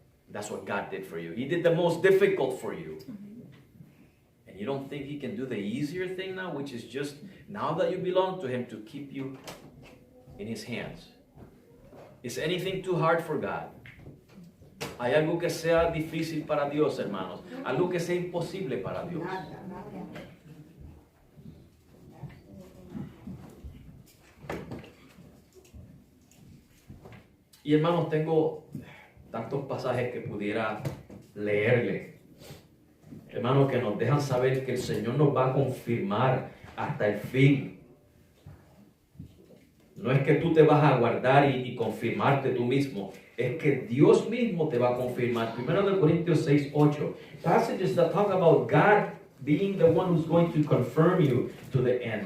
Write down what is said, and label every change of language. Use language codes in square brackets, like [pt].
[en] That's what God did for you. He did the most difficult for you. And you don't think He can do the easier thing now, which is just, now that you belong to Him, to keep you in His hands. Is anything too hard for God? [es] ¿Hay algo que sea difícil para Dios, hermanos? ¿Algo que sea imposible para Dios? Y hermanos, tengo tantos pasajes que pudiera leerle. Hermanos, que nos dejan saber que el Señor nos va a confirmar hasta el fin. No es que tú te vas a guardar y confirmarte tú mismo. Es que Dios mismo te va a confirmar. 1 Corintios 6:8. [en] Passages that talk about God being the one who's going to confirm you to the end.